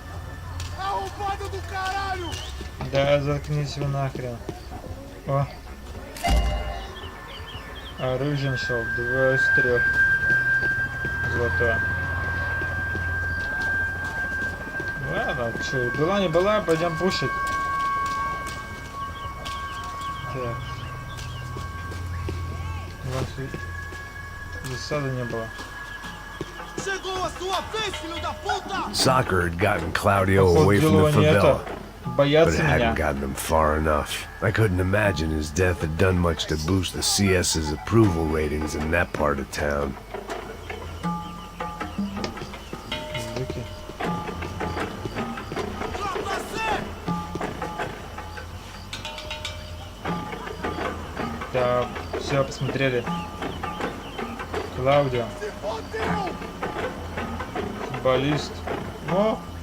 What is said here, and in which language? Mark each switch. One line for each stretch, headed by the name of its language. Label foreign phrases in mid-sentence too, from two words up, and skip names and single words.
Portuguese: Arrombado do caralho!
Russian: Да, заткнись вы нахрен. О, Оружие нашел. 2 из 3. Золото. Ладно, что, была не была, пойдем пушить. Так. Засады не было.
English: Soccer had gotten Claudio away from the favela, but it hadn't gotten him far enough. I couldn't imagine his death had done much to boost the CS's approval ratings in that part of town.
Russian: Да, все, посмотрели. Клаудио. Футболист. О!